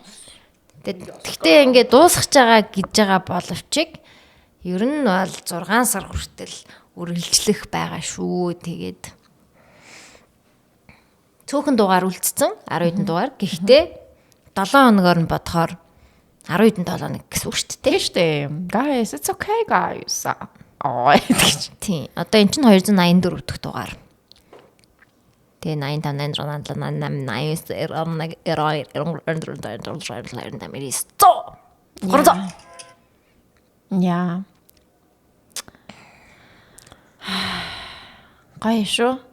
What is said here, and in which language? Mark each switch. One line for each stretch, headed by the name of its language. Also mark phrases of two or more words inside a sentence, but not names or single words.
Mongolian: Тэгтээ ингээ дуусгаж байгаа гэж байгаа боловч ер нь бол 6 сар хүртэл үргэлжлэх байгаа шүү. Тэгээд цөөхөн дугаар үлдсэн 10 хэдэн дугаар. Гэхдээ 7 хоногоор нь бодохоор 10 хэдэн 7 хоног гэсэн үг шүү дээ. Тийм шүү дээ.
English: Guys, it's okay guys.
Mongolian: Тийм. Одоо эн чинь 284 дахь дугаар. Тэгээ 85 86 Яа. Гоё шүү.